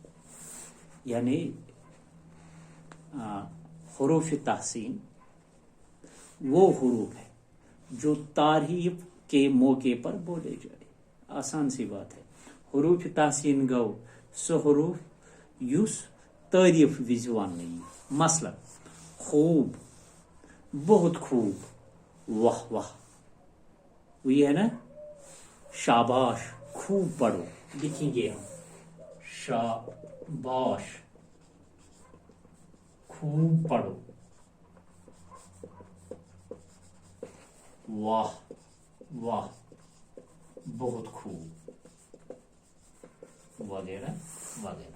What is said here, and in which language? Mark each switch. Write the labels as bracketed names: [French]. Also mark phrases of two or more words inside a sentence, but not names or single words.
[Urdu] یعنی حروف تحسین وہ حروف ہے جو تعریف کے موقع پر بولے جائے. آسان سی بات ہے. [Kashmiri] हुरूफ तहसीन गो सो हुरूफ युस तारीफ विज वन। [Urdu] مثلاً خوب، بہت خوب، واہ واہ، وہی ہے نا، شاباش، خوب پڑھو، لکھیں گے ہم شاباش، خوب پڑھو، واہ واہ، بہت خوب، وغیرہ وغیرہ.